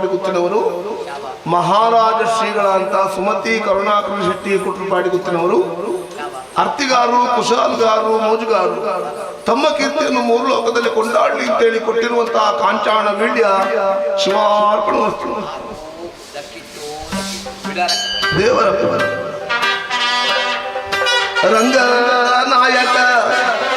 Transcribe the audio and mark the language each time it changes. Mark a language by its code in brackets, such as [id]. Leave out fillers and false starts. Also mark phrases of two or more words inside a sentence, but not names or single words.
[kn] ಗುತ್ತಿನವರು, ಮಹಾರಾಜ ಶ್ರೀಗಳಂತ ಸುಮತಿ ಕರುಣಾಕರ ಶೆಟ್ಟಿ ಕೊಟ್ರುಪಾಡಿ ಗುತ್ತಿನವರು, ಅರ್ತಿಗಾರರು, ಕುಶಾಲಗಾರರು, ಮೋಜುಗಾರರು ತಮ್ಮ ಕೀರ್ತಿಯನ್ನು ಮೂರು ಲೋಕದಲ್ಲಿ ಕೊಂಡಾಡಲಿ ಅಂತೇಳಿ ಕೊಟ್ಟಿರುವಂತಹ ಕಾಂಚಾಣ ವೀಳ್ಯ ಶಿವಾರ್ಪಣ ದೇವರ ರಂಗನಾಯಕ